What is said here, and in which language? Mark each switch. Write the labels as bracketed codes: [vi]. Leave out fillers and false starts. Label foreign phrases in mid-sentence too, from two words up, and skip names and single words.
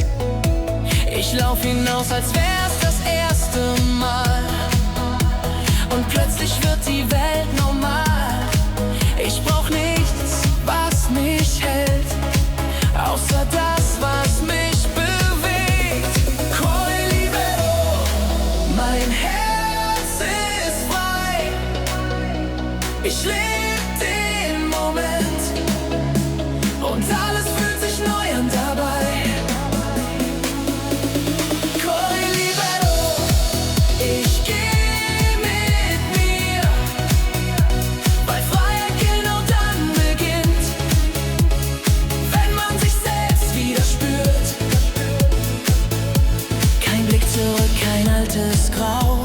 [de] Ich lauf hinaus, als wär's das erste Mal, und plötzlich wird die Welt normal. Ich brauch nichts, was mich hält, außer das, was mich bewegt. [it] Corri libero, [de] mein Herz ist frei. Ich leb den Moment und alles fühlt sich neu an dabei. [it] Corri libero, [de] ich geh mit mir, weil Freiheit genau dann beginnt, wenn man sich selbst wieder spürt. Kein Blick zurück, kein altes Grau.